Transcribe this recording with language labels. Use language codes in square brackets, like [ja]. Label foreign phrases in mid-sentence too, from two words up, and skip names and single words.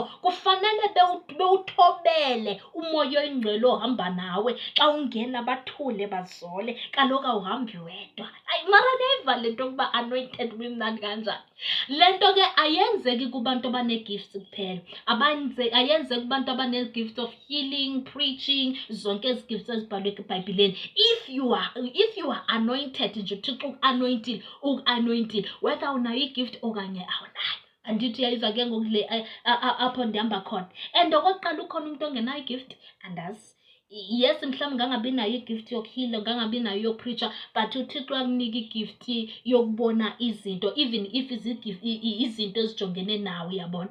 [xh] Kufanele bewuthobele umoya oyingcwele ohamba nawe. Xa ungena bathule bazole, kaloku awuhambi wedwa. Mara neyiva le nto ukuba anointed kumnandi kanjani. Le nto ke ayenzeki kubantu abanee-gifts kuphela, ayenzeki kubantu abanee- [en] gift of healing, [xh] preaching, zonke ezi gifts ezibhalwe eBhayibhileni. [en] If you are anointed [xh] nje, uThixo uku-anointile, whether unayo i-gift okanye awunayo. Andithi yayiva ke ngoku le apho ndihamba khona. And okokuqala ukhona umuntu ongenayo i-gift, andazi. Yes, mhlawumbi ngangabi nayo i-gift yokuhila, ngangabi nayo yokupreacher, but uThixo akunika i-gift yokubona izinto, [en] even if [xh] izinto ezijongene nawe, yabona.